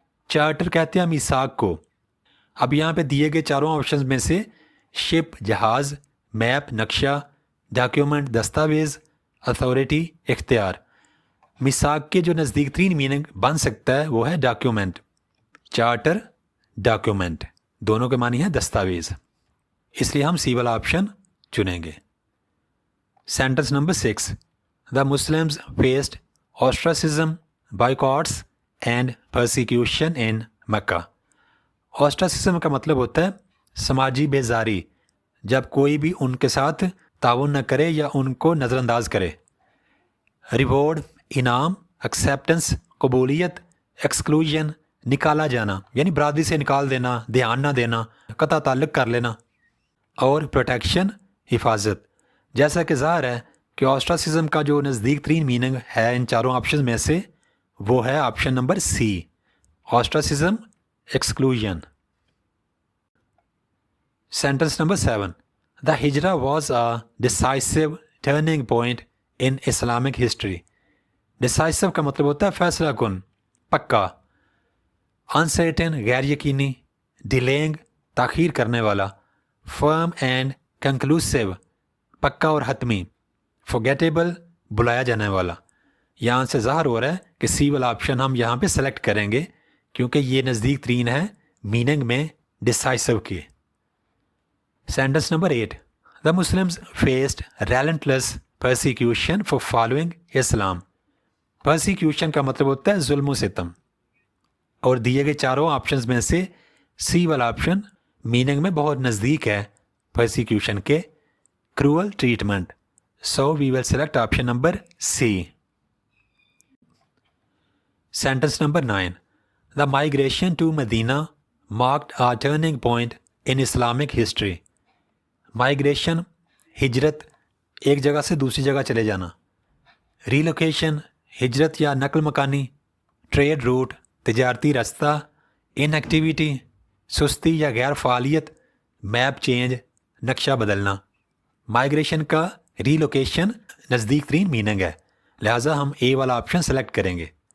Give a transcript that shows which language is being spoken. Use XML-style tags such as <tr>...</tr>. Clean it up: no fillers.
<ur>Charter کہتے ہیں میثاق کو. اب یہاں پہ دیے گئے چاروں آپشنز میں سے شپ جہاز، میپ نقشہ، ڈاکیومنٹ دستاویز، اتھارٹی اختیار. میثاق کے جو نزدیک ترین میننگ بن سکتا ہے وہ ہے ڈاکیومنٹ. چارٹر ڈاکیومنٹ دونوں کے معنی ہے دستاویز اس لیے ہم سی والا آپشن چنیں گے. Sentence number 6.</ur> <en>The Muslims faced ostracism, boycotts and persecution in Mecca.</en> <ur>ostracism کا مطلب ہوتا ہے سماجی بیزاری جب کوئی بھی ان کے ساتھ تعاون نہ کرے یا ان کو نظر انداز کرے. ریوارڈ انعام، ایکسیپٹنس قبولیت، ایکسکلوژن نکالا جانا یعنی برادری سے نکال دینا، دھیان نہ دینا، قطع تعلق کر لینا. اور پروٹیکشن حفاظت. جیسا کہ ظاہر ہے کہ آسٹراسزم کا جو نزدیک ترین میننگ ہے ان چاروں آپشن میں سے وہ ہے option number C آسٹراسزم exclusion. Sentence number 7.</ur> <en>The Hijra was a decisive turning point in Islamic history.</en> <ur>Decisive کا مطلب ہوتا ہے فیصلہ کن، پکا. Uncertain غیر یقینی، delaying تاخیر کرنے والا،</ur> <en>firm and conclusive</en> <ur>پکا اور حتمی، forgettable بلایا جانے والا. یہاں سے ظاہر ہو رہا ہے کہ سی والا آپشن ہم یہاں پہ سلیکٹ کریں گے کیونکہ یہ نزدیک ترین ہے میننگ میں ڈسائسو کے. Sentence number 8.</ur> <en>The Muslims faced relentless persecution for following Islam.</en> <ur>persecution کا مطلب ہوتا ہے ظلم و ستم اور دیے گئے چاروں آپشنز میں سے سی والا آپشن میننگ میں بہت نزدیک ہے persecution کے cruel treatment.</ur> <en>So we will select option number C. Sentence number 9. The migration to Medina marked a turning point in Islamic history.</en> <ur>Migration ہجرت ایک جگہ سے دوسری جگہ چلے جانا. ریلوکیشن ہجرت یا نقل مکانی، ٹریڈ روٹ تجارتی رستہ، ان ایکٹیویٹی سستی یا غیر فعالیت، میپ چینج نقشہ بدلنا۔ مائیگریشن کا ریلوکیشن نزدیک ترین میننگ ہے، لہٰذا ہم اے والا آپشن سلیکٹ کریں گے۔</ur>